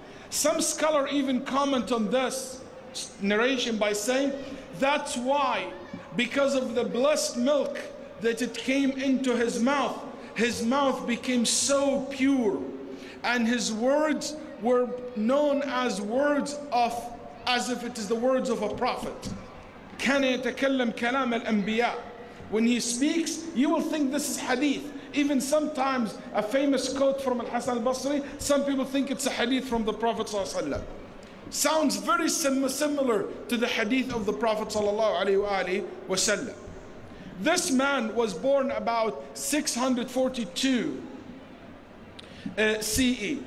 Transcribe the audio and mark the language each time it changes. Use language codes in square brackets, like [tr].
[en] Some scholars even comment on this narration by saying that's why, because of the blessed milk that it came into his mouth became so pure and his words were known as words of, as if it is the words of a prophet. [ar] كان يتكلم كلام الأنبياء. [en] When he speaks, you will think this is hadith. Even sometimes a famous quote from Hasan al Basri, some people think it's a hadith from the Prophet ﷺ. Sounds very similar to the hadith of the Prophet ﷺ. This man was born about 642 CE.